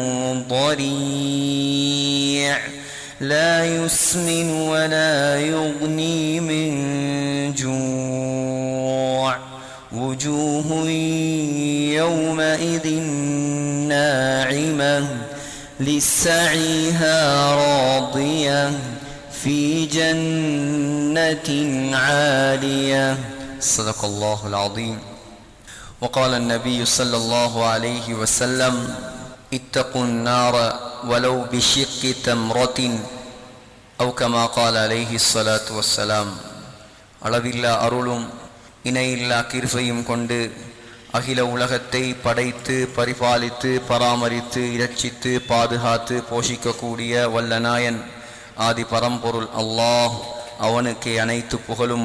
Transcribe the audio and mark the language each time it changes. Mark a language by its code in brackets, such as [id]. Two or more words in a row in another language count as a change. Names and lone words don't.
[ar] ضريع لا يسمن ولا يغني من جوع وجوه يومئذ ناعمة لسعيها راضية في جنة عالية. صدق الله العظيم. وقال النبي صلى الله عليه وسلم اتقوا النار ولو بشق تمرة أو كما قال عليه الصلاة والسلام. [ta] அளவில்லா அருளும் இணையில்லா கிருபையும் கொண்டு அகில உலகத்தை படைத்து பரிபாலித்து பராமரித்து இரட்சித்து பாதுகாத்து போஷிக்கக்கூடிய வல்லநாயன் ஆதி பரம்பொருள் அல்லாஹ், அவனுக்கே அனைத்து புகழும்.